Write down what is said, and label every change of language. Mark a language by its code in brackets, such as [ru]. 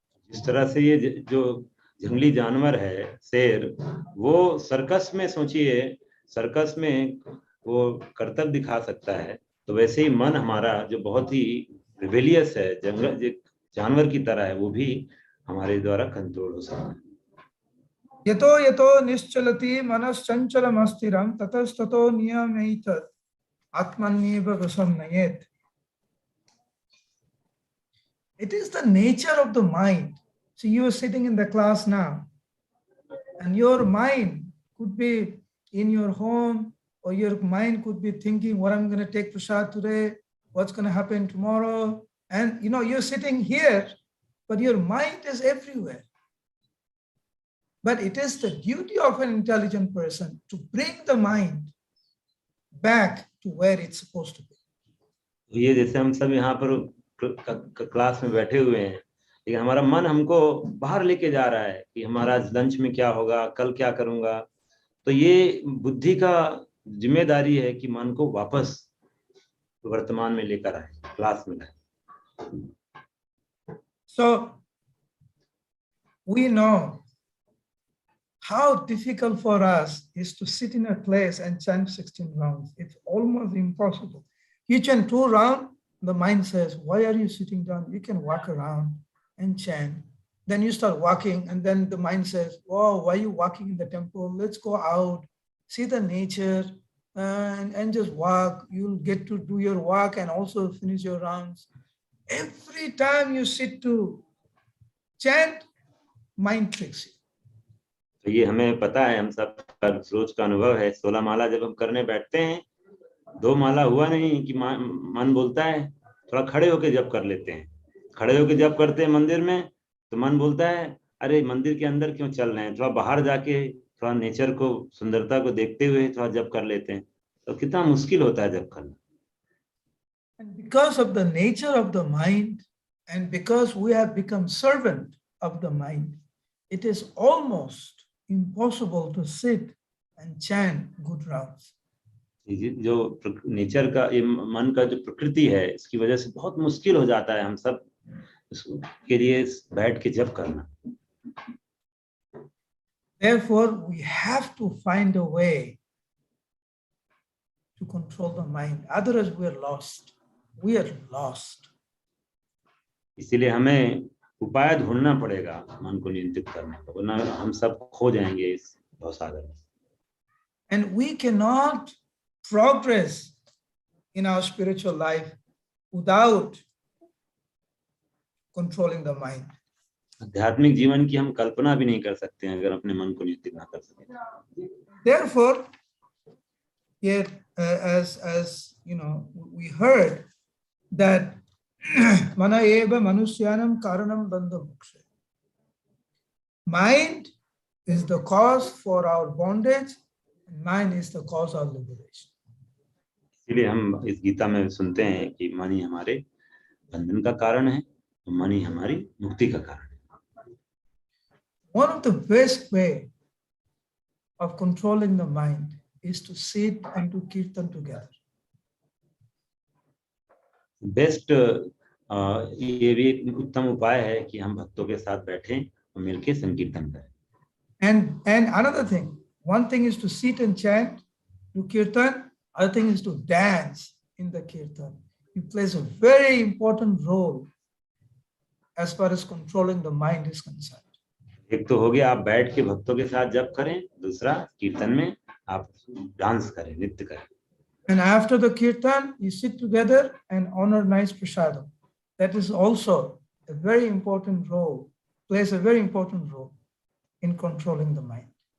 [hi] जिस तरह से ये जो जंगली जानवर है शेर, वो सर्कस में, सोचिए सर्कस में वो करतब दिखा सकता है, तो वैसे ही मन हमारा जो बहुत ही रिबेलियस है, जानवर की तरह है, वो भी हमारे द्वारा कंट्रोल हो सकता है। [sa] यतो निश्चलति मनश्चंचलमस्थिरं ततस्ततो नियमैतत् आत्मन्येव वशं नयेत्. [en] It is the nature of the mind. So you are sitting in the class now, and your mind could be in your home, or your mind could be thinking what I'm going to take prasad today, what's going to happen tomorrow. And you're sitting here, but your mind is everywhere. But it is the duty of an intelligent person to bring the mind back to where it's supposed to be. [hi] ये जैसे हम सब यहाँ पर class में बैठे हुए हैं, लेकिन हमारा मन हमको बाहर लेके जा रहा है कि हमारा लंच में क्या होगा, कल क्या करूंगा। तो ये बुद्धि का जिम्मेदारी है कि मन को वापस वर्तमान में लेकर आए, क्लास में लाए। [en] So we know how difficult for us is to sit in a place and chant 16 rounds. It's almost impossible. You chant 2 rounds, the mind says, why are you sitting down? You can walk around and chant. Then you start walking, and then the mind says, oh, why are you walking in the temple? Let's go out, see the nature, and just walk. You'll get to do your walk and also finish your rounds. Every time you sit to chant, mind tricks you. [hi] तो ये हमें पता है, हम सब रोज का अनुभव है। 16 माला जब हम करने बैठते हैं दो माला हुआ नहीं कि मन बोलता है थोड़ा खड़े होके जप कर लेते हैं, खड़े होके जप करते हैं मंदिर में, तो मन बोलता है अरे मंदिर के अंदर क्यों चल रहे हैं, थोड़ा बाहर जाके थोड़ा नेचर को, सुंदरता को देखते हुए थोड़ा जप कर लेते हैं। तो कितना मुश्किल होता है जप करना। [en] And because of the nature of the mind, and because we have become servant of the mind, it is almost impossible to sit and chant good rounds. [hi] जो नेचर का, ये मन का जो प्रकृति है, इसकी वजह से बहुत मुश्किल हो जाता है हम सब के लिए बैठ के जप करना। [en] Therefore, we have to find a way to control the mind. Otherwise, we are lost. We are lost. [hi] इसीलिए हमें उपाय ढूंढना पड़ेगा मन को नियंत्रित करने का, वरना हम सब खो जाएंगे इस भवसागर में। [en] And we cannot progress in our spiritual life without controlling the mind. [hi] आध्यात्मिक जीवन की हम कल्पना भी नहीं कर सकते हैं अगर अपने मन को नियंत्रित ना कर सकें। [en] Therefore, here, as you know, we heard that [sa] mana eva manusyanam karanam bandha moksha. [en] Mind is the cause for our bondage, and mind is the cause of liberation. [hi] इसलिए हम इस गीता में सुनते हैं कि मन ही हमारे बंधन का कारण है, तो मन ही हमारी मुक्ति का कारण है। [en] One of the best way of controlling the mind is to sit and to kirtan together. [hi] Best ये भी एक उत्तम उपाय है कि हम भक्तों के साथ बैठें और मिलकर संकीर्तन करें। [en] And another thing, one thing is to sit and chant, do kirtan. Other thing is to dance in the kirtan. It plays a very important role as far as controlling the mind is concerned. [hi] एक तो हो गया आप बैठ के भक्तों के साथ जप करें, दूसरा कीर्तन में आप डांस करें, नृत्य करें। [en] And after the kirtan, you sit together and honor nice prasadam. That is also a very important role, plays a very important role in controlling the mind.